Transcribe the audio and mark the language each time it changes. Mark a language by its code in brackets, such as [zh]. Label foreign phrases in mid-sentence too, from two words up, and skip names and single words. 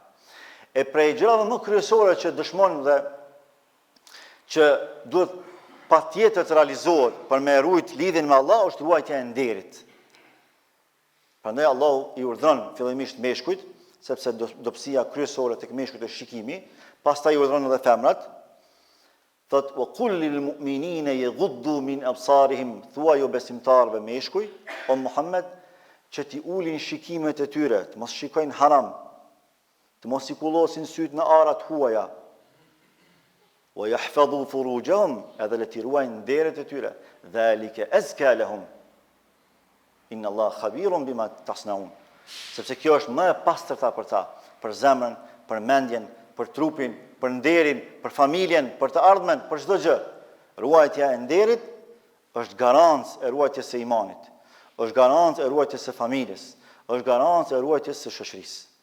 [sq] E prej gjërave më kryesore që dëshmojnë dhe që duhet patjetër të realizohet për me ruajt lidhjen me Allah është ruajtja e nderit. Prandaj Allahu i urdhëron fillimisht meshkujt, sepse dobësia kryesore tek meshkujt është shikimi, pastaj i urdhëron edhe femrat. Thot, [ar] wa qul lil mu'minina yaghuddu min absarihim, [sq] thua jo besimtarëve meshkuj, o Muhammed, që ti ulin shikimet e tyre, të mos shikojnë haram, të mos i kullosin syt në arat huaja, [ar] wa yahfadhu furujahum, [sq] edhe le t'i ruajnë nderet e tyre, [ar] dhalika azka lahum. Inna Allah khabirun bima tasnaun. [sq] Sepse kjo është më e pastërta për ta, për zemrën, për mendjen, për trupin, për nderin, për familjen, për të ardhmen, për çdo gjë. Ruajtja e nderit është garancë e ruajtjes së imanit, është garancë e ruajtjes së familjes, është garancë e ruajtjes së shoqërisë.